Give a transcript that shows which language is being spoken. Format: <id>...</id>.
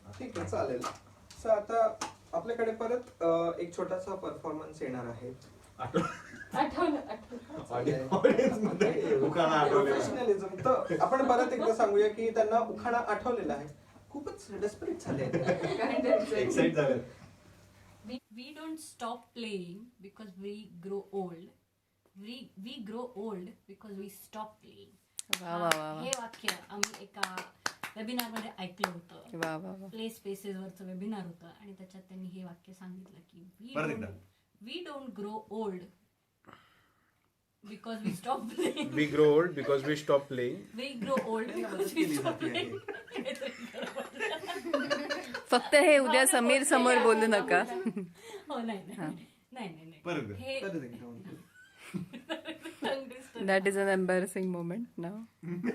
<mr>ठीक आहे, चालेल. सो आता आपल्याकडे परत एक छोटासा परफॉर्मन्स येणार आहे. आठवलं. ऑडियन्स मध्ये उखाणा आठवलेला. प्रोफेशनलिझम. तर आपण परत एकदा सांगूया की त्यांना उखाणा आठवलेला आहे. खूपच डेस्परेट झाले. एक्साइट झाले.</mr> <en>We don't stop playing because we grow old. We grow old because we stop playing.</en> <mr>वा वा वा वा. हे वाक्य आम्ही एका वेबिनार मध्ये ऐकलं होतं. वा वा वा. प्ले स्पेसेस वरचं वेबिनार होतं आणि त्याच्यात त्यांनी हे वाक्य सांगितलं की परत एकदा.</mr> <en>we don't grow old because we stop playing. We grow old because we stop playing. We grow old because we stop playing.</en> <mr>फक्त हे उद्या समीर समोर बोलू नका. हो नाही. परत एकदा. हे परत एकदा म्हणतो.</mr> <en>That is an embarrassing moment नाव.</en>